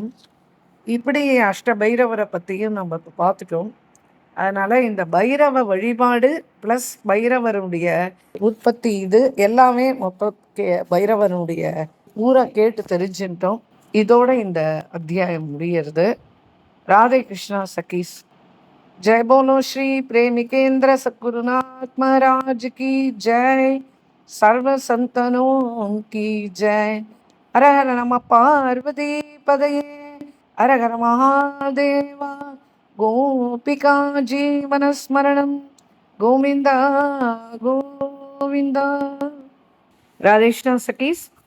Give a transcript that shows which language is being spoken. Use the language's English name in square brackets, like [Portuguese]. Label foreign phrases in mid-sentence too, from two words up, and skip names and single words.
[Tamil] இப்படி அஷ்ட பைரவரை பற்றியும் நம்ம இப்போ பார்த்துட்டோம். அதனால் இந்த பைரவ வழிபாடு ப்ளஸ் பைரவருடைய உற்பத்தி இது எல்லாமே மொத்த பைரவனுடைய ஊரை கேட்டு தெரிஞ்சுட்டோம். இதோட இந்த அத்தியாயம் முடிகிறது. ராதே கிருஷ்ணா சகீஸ். [Hindi] जय बोलो श्री प्रेमिकेंद्र सद्गुरुनाथ महाराज की जय. सर्व संतनों की जय. [Sanskrit] हर हर नमः पार्वती पदये. हर हर महादेवा. गोपिका जीवन स्मरणं गोविंदा गोविंदा. [Hindi] राधे कृष्ण सखीस.